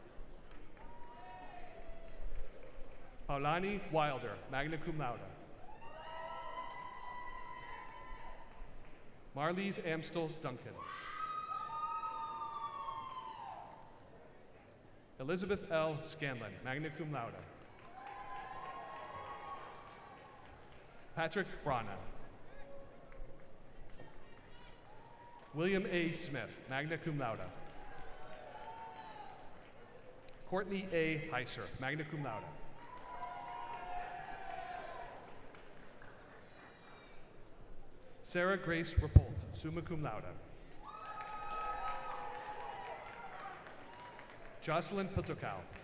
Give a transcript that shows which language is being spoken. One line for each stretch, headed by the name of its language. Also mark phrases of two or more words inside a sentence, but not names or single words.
English: Paulani Wilder,
Latin: magna cum laude.
English: Marlies Amstel Duncan. Elizabeth L. Scanlon,
Latin: magna cum laude.
English: Patrick Brana. William A. Smith,
Latin: magna cum laude.
English: Courtney A. Heiser,
Latin: magna cum laude.
English: Sarah Grace Rapolt,
Latin: summa cum laude.
English: Jocelyn Patokow.